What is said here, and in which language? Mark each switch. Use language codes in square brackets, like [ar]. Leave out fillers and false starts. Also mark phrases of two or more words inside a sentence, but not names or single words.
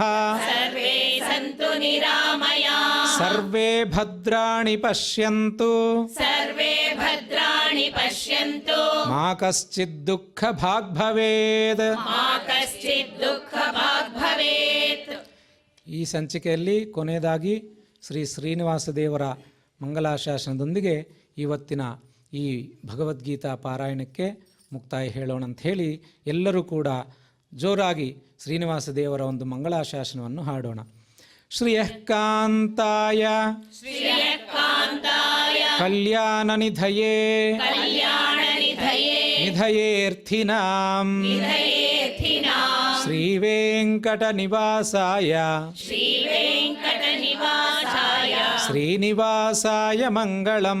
[sa] सर्वे सन्तु निरामयाः सर्वे भद्राणि पश्यन्तु सर्वे भद्राणि पश्यन्तु मा कश्चित् दुःखभाग् भवेत् मा कश्चित् दुःखभाग् भवेत् [kn] ಈ ಸಂಚಿಕೆಯಲ್ಲಿ ಕೊನೆಯದಾಗಿ ಶ್ರೀ ಶ್ರೀನಿವಾಸ ದೇವರ ಮಂಗಲಾಶಾಸನದೊಂದಿಗೆ ಇವತ್ತಿನ ಈ ಭಗವದ್ಗೀತಾ ಪಾರಾಯಣಕ್ಕೆ ಮುಕ್ತಾಯ ಹೇಳೋಣ ಅಂತ ಹೇಳಿ ಎಲ್ಲರೂ ಕೂಡ ಜೋರಾಗಿ ಶ್ರೀನಿವಾಸ ದೇವರ ಒಂದು ಮಂಗಳಾಶಾಸನವನ್ನು ಹಾಡೋಣ. [sa] ಶ್ರಿಯಃ ಕಾಂತಾಯ श्रियकान्ताय ಕಲ್ಯಾಣನಿಧಯೇ कल्याणनिधये ನಿಧಯೇರ್ಥಿನಾಂ निधयेऽर्थिनां ಶ್ರೀವೆಂಕಟನಿವಾಸಾಯ श्रीवेङ्कटनिवासाय ಶ್ರೀನಿವಾಸಾಯ ಮಂಗಳಂ